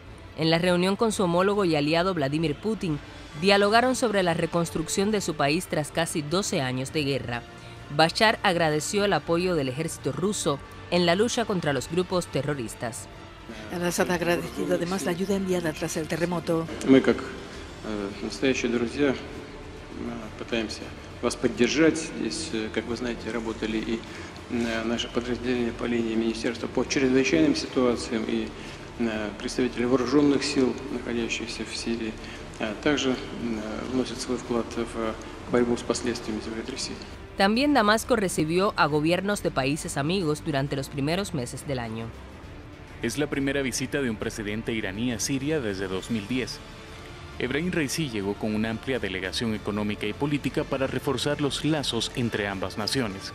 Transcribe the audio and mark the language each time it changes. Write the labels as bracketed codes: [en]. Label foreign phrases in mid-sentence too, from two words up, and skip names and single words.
[es] En la reunión con su homólogo y aliado Vladimir Putin, dialogaron sobre la reconstrucción de su país tras casi 12 años de guerra. Bashar agradeció el apoyo del ejército ruso en la lucha contra los grupos terroristas. Al-Assad ha agradecido además la ayuda enviada tras el terremoto. [ru] Пытаемся вас поддержать. Здесь, как вы знаете, работали и наши подразделения по линии Министерства по чрезвычайным ситуациям и представители вооруженных сил, находящихся в Сирии, также вносят свой вклад в борьбу с последствиями землетрясений. [es] También Damasco recibió a gobiernos de países amigos durante los primeros meses del año. Es la primera visita de un presidente iraní a Siria desde 2010. Ebrahim Raisi llegó con una amplia delegación económica y política para reforzar los lazos entre ambas naciones.